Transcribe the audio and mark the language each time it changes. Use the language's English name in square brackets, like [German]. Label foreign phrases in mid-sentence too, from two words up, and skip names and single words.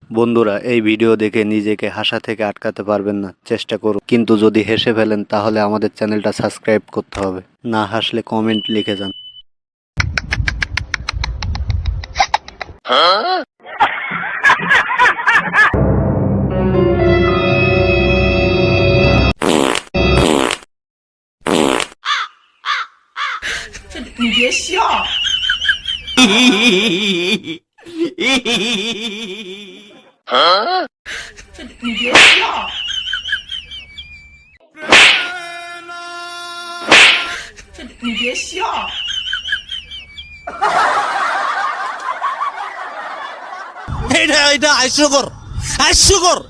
[Bangla] বন্ধুরা, এই ভিডিও দেখে নিজেকে হাসা থেকে আটকাতে পারবেন না, চেষ্টা করুন। কিন্তু যদি হেসে ফেলেন তাহলে আমাদের চ্যানেলটা সাবস্ক্রাইব করতে হবে। না হাসলে কমেন্ট লিখে যান। [Chinese] 你别笑，你别笑，你别笑。 [Bangla] এটা হাস্যকর হাস্যকর।